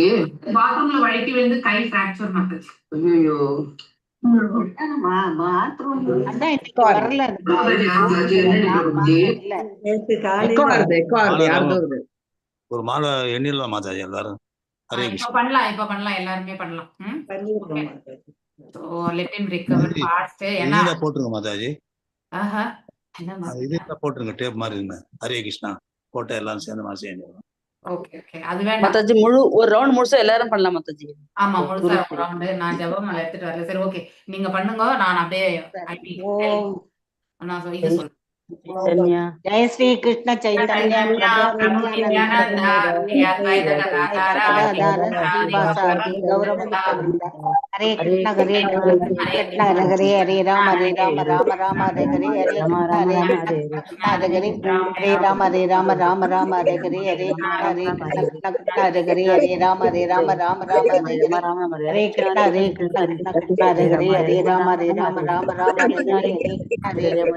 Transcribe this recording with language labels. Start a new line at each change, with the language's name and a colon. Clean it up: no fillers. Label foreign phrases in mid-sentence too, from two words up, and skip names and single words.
Tamil: பாத்ரூம்ல வழுக்கி விழுந்து கை ஃப்ராக்சர் மாதாஜி. ஐயோ, என்னம்மா பாத்ரூம் அதான் இன்னைக்கு வரல. மாதாஜி அவருக்கு ஆச்சு? என்னடி பிரபுஜி? எக்கோ வருது யாருதோ வருது. ஒரு மாலை எண்ணிடலாம் மாதாஜி எல்லாரும். ஹரே இப்ப கிருஷ்ணா. பண்ணலாம் எல்லாருமே பண்ணலாம்.
English: So let him recover fast.
Tamil: ஏன்னா இதுல போட்டுருங்க மாதாஜி. ஆஹா என்ன இதுல போட்டுருங்க டேப் மாதிரி இருங்க. ஹரே கிருஷ்ணா போட்ட எல்லாரும் சேர்ந்து மாதிரி செய்யணும்.
English: okay okay
Tamil: அது வேண்டாம் மாதாஜி. முழு ஒரு ரவுண்ட் முழுசா எல்லாரும் பண்ணலாம் மாதாஜி. ஆமா முழுசா ரவுண்ட். நான் ஜெபமாலை எடுத்துட்டு வரல. சரி ஓகே நீங்க பண்ணுங்க. நான் அப்படியே நான் இது சொல்றேன்.
Sanskrit: ஜெய ஸ்ரீ கிருஷ்ண சைத்தன்ய ஹரே கிருஷ்ண ஹரே கிருஷ்ண ஹரே ஹரே ராம ஹரே ராம ராம ராம ஹரே ஹரே ஹரே கிருஷ்ண ஹரே கிருஷ்ண ஹரே ராம ஹரே ராம ராம ராம ஹரே ஹரே ஹரே கிருஷ்ண ஹரே கிருஷ்ண ஹரே ராம ஹரே ராம ராம ராம ஹரே கிருஷ்ண ஹரே கிருஷ்ண கிருஷ்ண ஹரே ஹரே ஹரே ராம ஹரே ராம ராம ராம ஹரே ஹரே ஹரே